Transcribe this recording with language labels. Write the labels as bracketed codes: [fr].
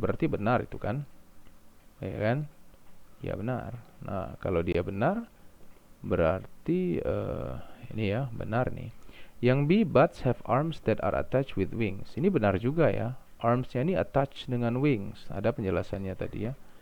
[id] Berarti benar itu kan? Ya kan? Ya benar. Nah, kalau dia benar berarti ini ya benar nih. Yang B, [en] bats have arms that are attached with wings. [id] Ini benar juga ya. Armsnya ini attached dengan wings. Ada penjelasannya tadi ya.